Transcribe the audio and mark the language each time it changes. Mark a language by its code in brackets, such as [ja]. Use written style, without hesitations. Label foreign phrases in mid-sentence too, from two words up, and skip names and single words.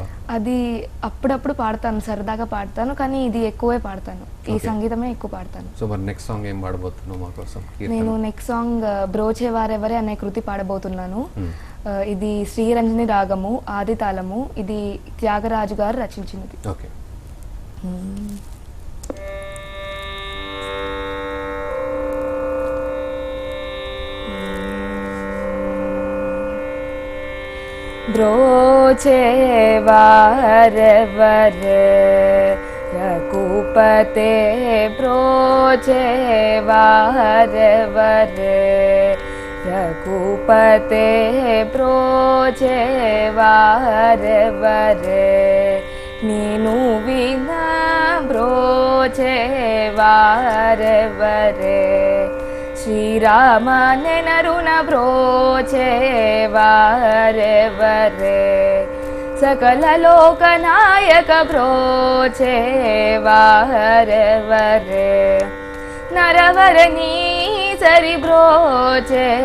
[te] అది అప్పుడప్పుడు పాడతాను, సరదాగా పాడతాను, కానీ ఇది ఎక్కువే పాడతాను, ఈ సంగీతమే ఎక్కువ పాడతాను. సో మరి [en] next song [te] ఏం పాడబోతున్నావు మా కోసం? నేను [en] next song [te] బ్రోచే వారెవరే అనే కృతి పాడబోతున్నాను. ఇది శ్రీరంజని రాగము, ఆది తాళము. ఇది త్యాగరాజు గారు రచించినది. [en] okay. [te] బ్రోచే వారవర రఘుపతే బ్రోచే వారవర రఘుపతే బ్రోచే వారవర నీను వినా బ్రోచే వారవర శ్రీరామ నెనరుణ బ్రోచే వారెవరే సకల లోకనాయక బ్రోచే వారెవరే నరవరణీ సరి బ్రోచే